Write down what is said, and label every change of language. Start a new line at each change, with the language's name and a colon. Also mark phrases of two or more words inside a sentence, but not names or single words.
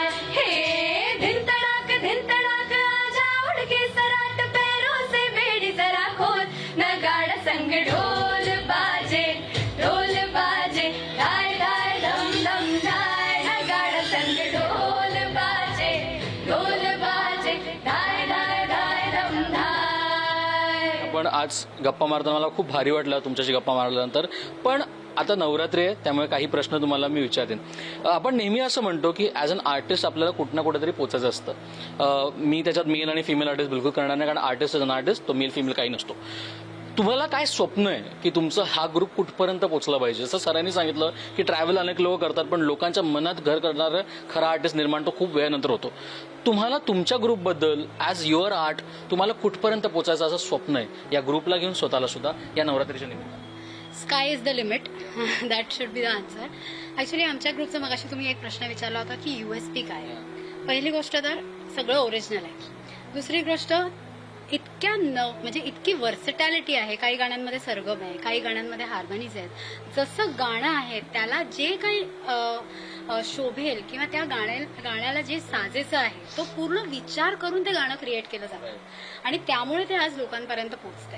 Hindi: हे धिन तड़ाक आजा उड़ के सराट पैरों से बेड़ी जरा खोल. नगाड़ा संग ढोल बाजे धाय धाय धम धम धाय. नगाड़ा संग ढोल बाजे धाय धाय धाय धम धाय.
Marathi: पण आज गप्पा मारताना मला खूप भारी वाटलं तुमच्याशी गप्पा मारल्यानंतर. पण आता नवरात्री आहे, त्यामुळे काही प्रश्न तुम्हाला मी विचारेन. आपण नेहमी असं म्हणतो की
English: as an artist
Marathi: आपल्याला कुठं ना कुठेतरी पोचायचं असतं. मी त्याच्यात मेल आणि
English: female artist
Marathi: बिलकुल करणार नाही, कारण
English: artist is an artist,
Marathi: तो
English: male female
Marathi: काही नसतो. तुम्हाला काय स्वप्न आहे की तुमचं हा ग्रुप कुठपर्यंत पोहोचला पाहिजे? जसं सरांनी सांगितलं की ट्रॅव्हल अनेक लोक करतात, पण लोकांच्या मनात घर करणारं खरा आर्टिस्ट निर्माण तो खूप वेळानंतर होतो. तुम्हाला तुमच्या ग्रुपबद्दल
English: as your art
Marathi: तुम्हाला कुठपर्यंत पोचायचं असं स्वप्न आहे या ग्रुपला घेऊन, स्वतःला सुद्धा, या नवरात्रीच्या निमित्तानं?
English: Sky is the limit, that should be the answer.
Marathi: ॲक्च्युली आमच्या ग्रुपचा मगाशी तुम्ही एक प्रश्न विचारला होता की USP काय आहे. पहिली गोष्ट तर सगळं ओरिजिनल आहे. दुसरी गोष्ट इतक्या म्हणजे इतकी वर्सटॅलिटी आहे. काही गाण्यांमध्ये सरगम आहे, काही गाण्यांमध्ये हार्मोनीज आहेत. जसं गाणं आहे त्याला जे काही शोभेल किंवा त्या गाण्याला जे साजेचं आहे तो पूर्ण विचार करून ते गाणं क्रिएट केलं जातं आणि त्यामुळे ते आज लोकांपर्यंत पोहोचतंय.